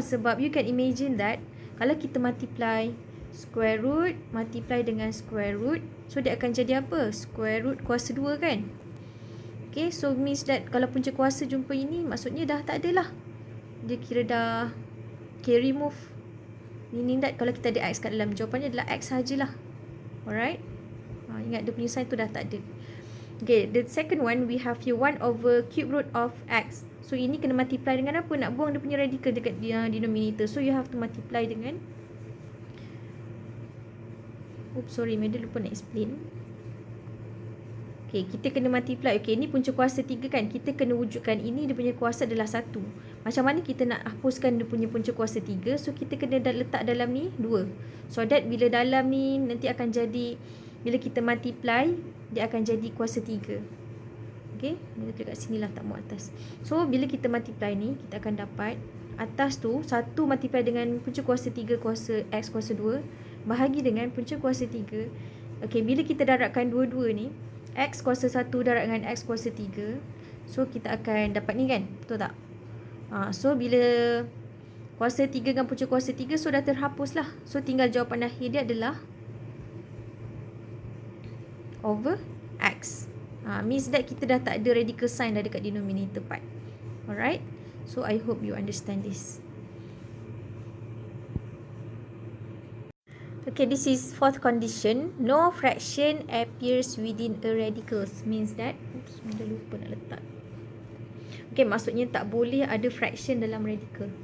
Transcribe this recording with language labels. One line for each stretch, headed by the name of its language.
Malay: Sebab
English: you can imagine that
Malay: kalau kita multiply square root multiply dengan square root, so dia akan jadi apa? Square root kuasa 2 kan? Okay, so means that kalau punca kuasa jumpa ini, maksudnya dah tak ada lah. Dia kira dah, okay, remove.
English: Meaning that
Malay: kalau kita ada x kat dalam, jawapannya adalah x sahajalah. Alright. Ingat dia punya sign tu dah tak ada.
English: Okay, the second one we have here 1 over cube root of x.
Malay: So ini kena multiply dengan apa? Nak buang dia punya radical dekat denominator.
English: So you have to multiply
Malay: dengan, Meda lupa nak explain. Okay, kita kena multiply. Okay, ni punca kuasa 3 kan. Kita kena wujudkan ini dia punya kuasa adalah 1. Macam mana kita nak hapuskan dia punya punca kuasa 3? So, kita kena letak dalam ni 2. So that bila dalam ni nanti akan jadi, bila kita multiply, dia akan jadi kuasa 3. Okay, Meda tulis kat sini lah, tak mau atas. So, bila kita multiply ni, kita akan dapat atas tu 1 multiply dengan punca kuasa 3 kuasa x kuasa 2 bahagi dengan punca kuasa 3. Okay, bila kita darabkan dua-dua ni, x kuasa 1 darab dengan x kuasa 3, so kita akan dapat ni kan, betul tak? So bila kuasa 3 dengan punca kuasa 3, so dah terhapus lah. So tinggal jawapan akhir dia adalah over x.
English: Means that
Malay: kita dah tak ada radical sign dah dekat denominator part.
English: Alright, so I hope you understand this. Okay, this is fourth condition. No fraction appears within a radical. Means that,
Malay: Meda lupa nak letak. Okay, maksudnya tak boleh ada fraction dalam radical.